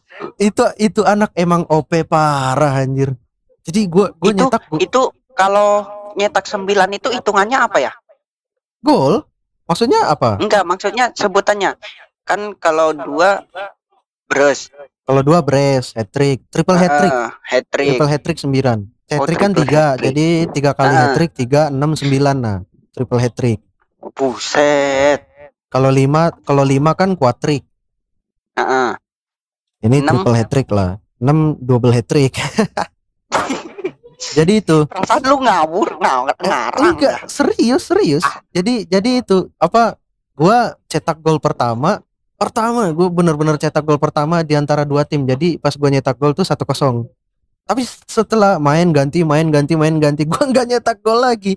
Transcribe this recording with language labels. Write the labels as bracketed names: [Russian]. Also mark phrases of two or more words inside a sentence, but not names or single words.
[Indonesian] Itu anak emang OP parah anjir. Jadi gua nyetak itu kalau nyetak 9 itu hitungannya apa ya? Gol? Maksudnya apa? Enggak, maksudnya sebutannya. Kan kalau 2 bros, Kalau 2 brace, [English] hat trick, triple hat trick. Hat trick. Triple hat trick 9. Hat Oh, trick kan triple 3, hat trick. [Indonesian] jadi 3 kali hat Ah. [English] trick 3 6 9 nah. Triple hat trick. [Indonesian] Buset. Kalau 5 kan [English] quad trick. Heeh. [Indonesian] Ini 6. [English] triple hat trick lah. 6 double hat trick. [Indonesian] Jadi itu. Perasaan lu ngawur, ngarang. Enggak, serius. Jadi itu apa? Gua cetak gol pertama, gue bener-bener cetak gol pertama di antara 2 tim. Jadi pas gua nyetak gol tuh 1-0. Tapi setelah main ganti, gua nggak nyetak gol lagi.